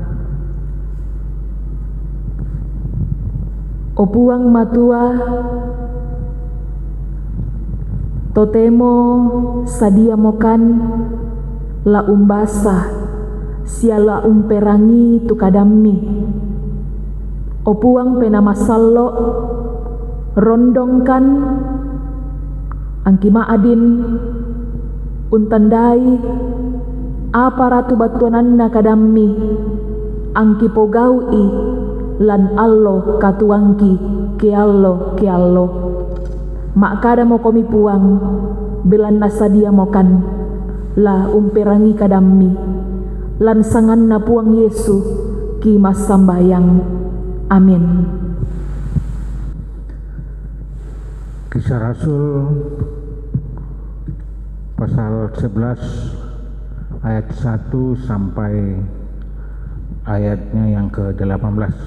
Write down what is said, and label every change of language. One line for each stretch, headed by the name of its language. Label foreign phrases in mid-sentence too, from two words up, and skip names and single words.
Toraja-Sa'dan: O puang matua totemo sadia mokan la umbasa siala umperangi tu kadammi. O puang pena masallo rondongkan angki maadin untandai aparatu batuananna kadammi angki pogaui lan allo katuangki ke allo mak kada mo komi puang belan nasadia mokan la umperangi kadammi lan sangan na puang Yesu ki mas sambayang. Amin.
Indonesian: Kisah Rasul pasal 11 ayat 1 sampai ayatnya yang ke-18.